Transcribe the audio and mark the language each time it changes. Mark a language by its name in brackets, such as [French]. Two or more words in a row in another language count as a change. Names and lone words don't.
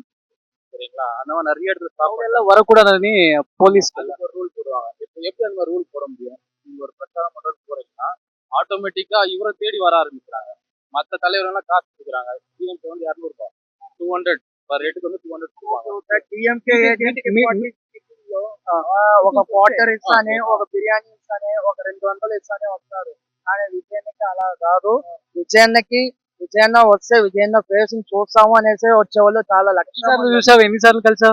[Tamil] சரிங்களா? அந்த மாதிரி நிறைய இடத்துல அவங்க எல்லாம் வரக்கூடாதுன்னு போலீஸ் ஒரு ரூல் போடுவாங்க. இப்போ எப்படி அந்த மாதிரி ரூல் போட முடியும்? நீங்க ஒரு பிரச்சாரம் பண்றது போறீங்கன்னா ஆட்டோமேட்டிக்கா இவரை தேடி வர ஆரம்பிக்கிறாங்க. மற்ற தலைவர்கள் காசு கொடுக்குறாங்க. டிஎம்கே வந்து 200 ரூபாய் 200 ரேட்டுக்கு வந்து 200 கொடுப்பாங்க. [Telugu] డిఎంకే ఒక క్వార్టర్ ఇస్తానే, ఒక బిర్యానీ ఇస్తానే, ఒక 200 ఇస్తానే వస్తారు. కానీ విజయన్నకి అలా కాదు. విజయన్న వస్తే విజయన్న ఫేస్ చూస్తాము అనేసి వచ్చేవాళ్ళు చాలా లక్షలు. చూసావు? ఎన్నిసార్లు కలిసావు?